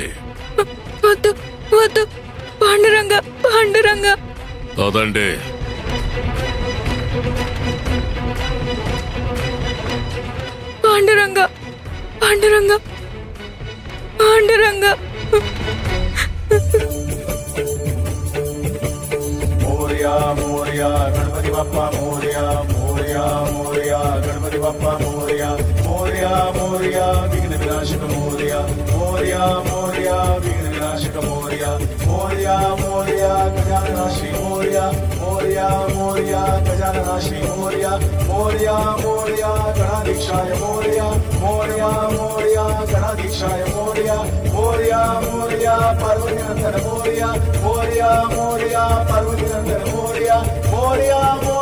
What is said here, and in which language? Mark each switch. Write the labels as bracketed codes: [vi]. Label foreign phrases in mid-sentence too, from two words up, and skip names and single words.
[te] వద్దు వద్దు, పాండురంగ పాండురంగ. అదండి. పాండురంగ పాండురంగ పాండురంగ. [mr] मोरया मोरया गणपति बप्पा मोरया मोरया मोरया गणपति बप्पा मोरया मोरया मोरया विघ्न विनाशक मोरया मोरया मोरया विघ्न विनाशक मोरया मोरया मोरया गजानन श्री मोरया मोरया मोरया गजानन श्री मोरया मोरया मोरया गणाधीशाय मोरया मोरया मोरया गणाधीशाय मोरया मोरया मोरया पार्वती नंदन मोरया मोरया मोरया पार्वती नंदन मोरया मोरया